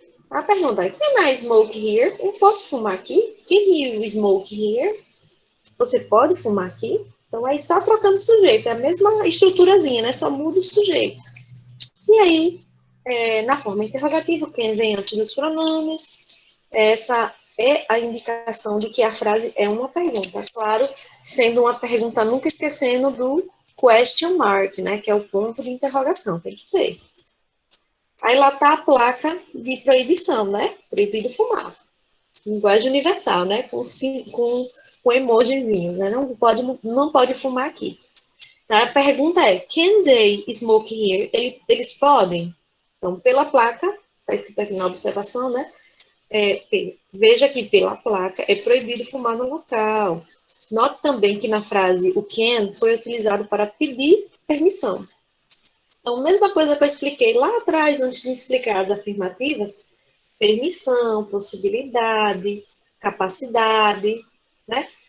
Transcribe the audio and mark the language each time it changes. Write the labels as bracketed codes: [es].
[pt] A pergunta é, [en] can I smoke here? [pt] Eu posso fumar aqui? [en] Can you smoke here? [pt] Você pode fumar aqui? Então, aí só trocando o sujeito. É a mesma estruturazinha, né? Só muda o sujeito. E aí, na forma interrogativa, can vem antes dos pronomes. Essa é a indicação de que a frase é uma pergunta. Claro, sendo uma pergunta, nunca esquecendo do question mark, né? Que é o ponto de interrogação. Tem que ter. Aí lá tá a placa de proibição, né? Proibido fumar. Linguagem universal, né? Com emojizinhos, né? Não pode fumar aqui. Tá? A pergunta é, [en] can they smoke here? [pt] Eles podem? Então, pela placa, tá escrito aqui na observação, né? Veja que pela placa é proibido fumar no local. Note também que na frase o can foi utilizado para pedir permissão. Então, mesma coisa que eu expliquei lá atrás, antes de explicar as afirmativas, permissão, possibilidade, capacidade, né?